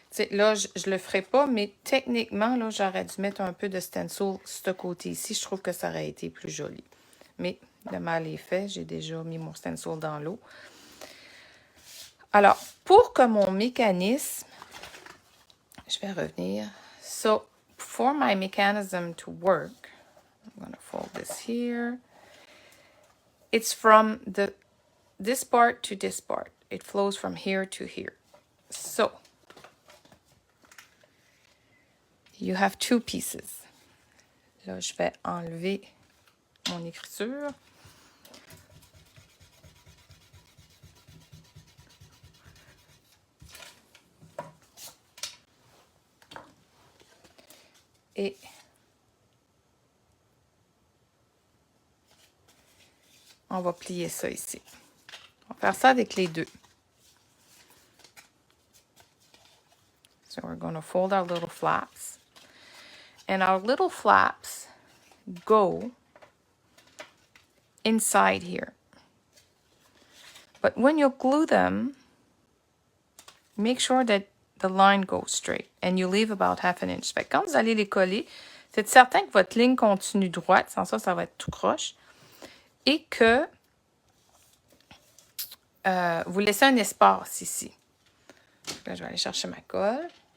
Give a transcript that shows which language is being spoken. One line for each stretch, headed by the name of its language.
French: Là, je ne le ferai pas, mais techniquement, là, j'aurais dû mettre un peu de stencil ce côté ici. Je trouve que ça aurait été plus joli. Mais le mal est fait. J'ai déjà mis mon stencil dans l'eau. Alors, pour que mon mécanisme... Je vais revenir.
English: So, for my mechanism to work, I'm going to fold this here. It's from this part to this part. It flows from here to here. So, you have two pieces.
French: Là, je vais enlever mon écriture. Et on va plier ça ici. On va faire ça avec les deux.
English: So we're going to fold our little flaps. And our little flaps go inside here. But when you glue them, make sure that the line goes straight. And you leave about half an inch.
French: Fait que quand vous allez les coller, faites certain que votre ligne continue droite. Sans ça, ça va être tout croche. Et que vous laissez un espace ici. Là, je vais aller chercher ma colle.